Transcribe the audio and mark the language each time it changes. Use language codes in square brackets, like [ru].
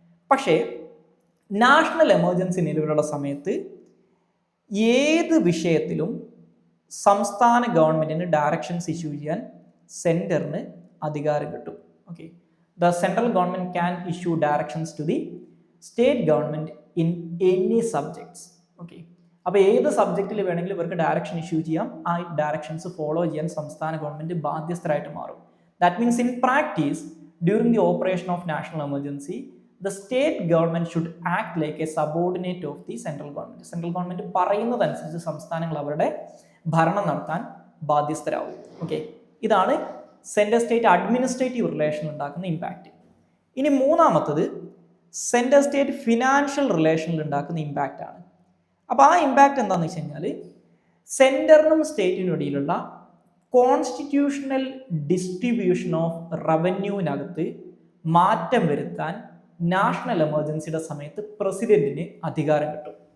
[ml] പക്ഷേ national emergency നിലവിലുള്ള സമയത്ത് ഏത് വിഷയത്തിലും സംസ്ഥാന ഗവൺമെൻറ്റിന് ഡയറക്ഷൻസ് ഇഷ്യൂ ചെയ്യാൻ സെൻറ്ററിന് അധികാരം കിട്ടും. [en] Okay, the central government can issue directions to the state government in any subjects. [ml] Okay, അപ്പോൾ ഏത് സബ്ജക്റ്റിൽ വേണമെങ്കിലും ഇവർക്ക് ഡയറക്ഷൻ ഇഷ്യൂ ചെയ്യാം. ആ ഡയറക്ഷൻസ് ഫോളോ ചെയ്യാൻ സംസ്ഥാന ഗവൺമെൻറ് ബാധ്യസ്ഥരായിട്ട് മാറും. [en] That means in practice during the operation of national emergency the state government should act like a subordinate of the central government. [ml] Central government പറയുന്നതനുസരിച്ച് സംസ്ഥാനങ്ങൾ അവരുടെ ഭരണം നടത്താൻ ബാധ്യസ്ഥരാകും. ഓക്കെ, ഇതാണ് സെൻട്രൽ സ്റ്റേറ്റ് അഡ്മിനിസ്ട്രേറ്റീവ് റിലേഷൻ ഉണ്ടാക്കുന്ന ഇമ്പാക്റ്റ്. ഇനി മൂന്നാമത്തത് സെൻട്രൽ സ്റ്റേറ്റ് ഫിനാൻഷ്യൽ റിലേഷനിൽ ഉണ്ടാക്കുന്ന ഇമ്പാക്റ്റ് ആണ്. അപ്പോൾ ആ ഇമ്പാക്റ്റ് എന്താണെന്ന് വെച്ച് കഴിഞ്ഞാൽ സെൻറ്ററിനും സ്റ്റേറ്റിനും ഇടയിലുള്ള കോൺസ്റ്റിറ്റ്യൂഷണൽ ഡിസ്ട്രിബ്യൂഷൻ ഓഫ് റവന്യൂവിനകത്ത് മാറ്റം വരുത്താൻ നാഷണൽ എമർജൻസിയുടെ സമയത്ത് പ്രസിഡന്റിന് അധികാരം കിട്ടും.